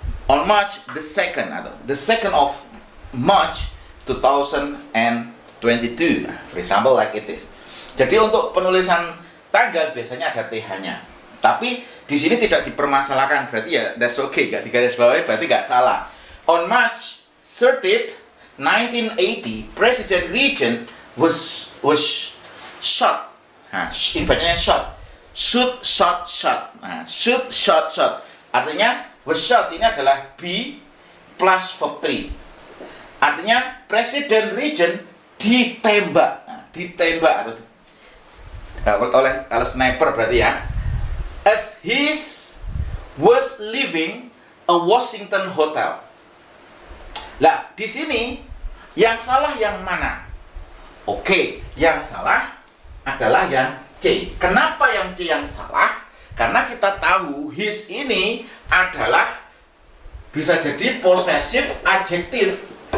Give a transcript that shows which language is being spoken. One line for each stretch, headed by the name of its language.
English: On March the 2nd
Indonesian: atau
English: the 2nd of March 2022. For example like it is.
Indonesian: Jadi untuk penulisan tanggal biasanya ada TH-nya. Tapi di sini tidak dipermasalahkan, berarti ya
English: that's okay,
Indonesian: nggak digarisbawahi, berarti nggak salah.
English: On March 30th, 1980, President Reagan was shot.
Indonesian: Nah, ini bacanya shot. Shoot, shot, shot. Nah, shoot, shot, shot. Artinya was shot ini adalah B plus verb 3. Artinya Presiden Reagan ditembak. Nah, ditembak atau oleh kalau sniper berarti ya.
English: As he was leaving a Washington hotel.
Indonesian: Lah, di sini yang salah yang mana? Oke, yang salah adalah yang C. Kenapa yang C yang salah? Karena kita tahu his ini adalah bisa jadi possessive adjektif.